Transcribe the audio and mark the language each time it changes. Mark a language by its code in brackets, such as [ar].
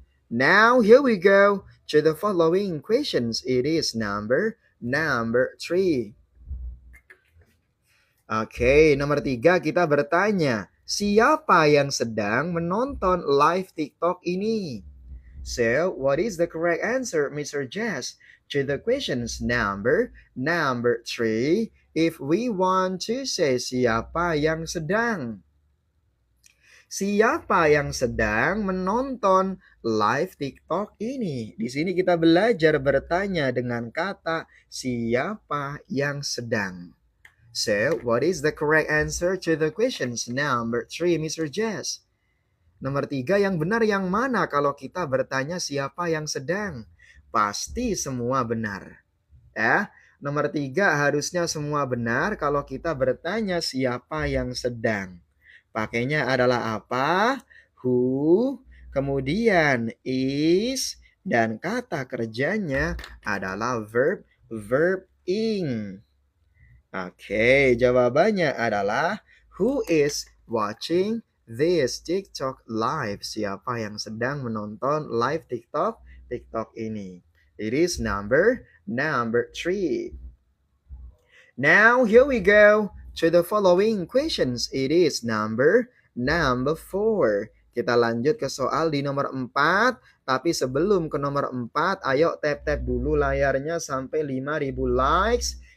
[en] Now here we go to the following questions. It is number 3. [id] Oke, nomor 3 kita bertanya, siapa yang sedang menonton live TikTok ini? [en] So, what is the correct answer, Mr. Jess, to the questions number 3? If we want to say [id] siapa yang sedang. Siapa yang sedang menonton live TikTok ini? Di sini kita belajar bertanya dengan kata siapa yang sedang. [en] So, what is the correct answer to the questions number 3, Mr. Jess? [id] Nomor 3 yang benar yang mana kalau kita bertanya siapa yang sedang? Pasti semua benar. Ya, nomor 3 harusnya semua benar kalau kita bertanya siapa yang sedang. Pakainya adalah apa? Who, kemudian is, dan kata kerjanya adalah verb ing. Oke, jawabannya adalah [en] who is watching this TikTok live? [id] Siapa yang sedang menonton live TikTok ini? [en] It is number 3. Now here we go to the following questions. It is number 4. [id] Kita lanjut ke soal di nomor 4. Tapi sebelum ke nomor 4, ayo tap-tap dulu layarnya sampai 5.000 likes.